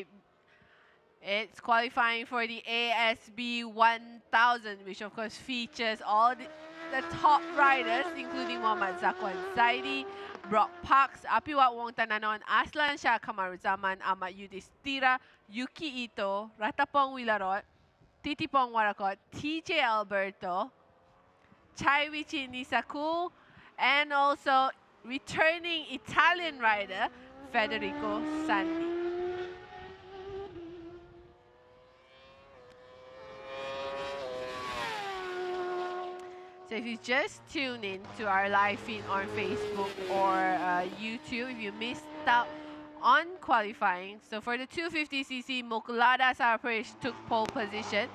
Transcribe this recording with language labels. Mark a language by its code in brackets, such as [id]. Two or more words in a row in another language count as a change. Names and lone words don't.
[en] It's qualifying for the ASB1000, which of course features all the top riders, including Muhammad Zakwan Zaidi, Brock Parks, Apiwat Wong Tananon, Aslan Shah Kamaruzaman, Ahmad Yudhistira, Yuki Ito, Ratapong Wilarot, Titipong Warakot, TJ Alberto, Chaiwichi Nisaku, and also returning Italian rider, Federico Sandy. So if you just tune in to our live feed on Facebook or YouTube, if you missed out on qualifying, so for the 250cc, Mokulada Sarapresh took pole position.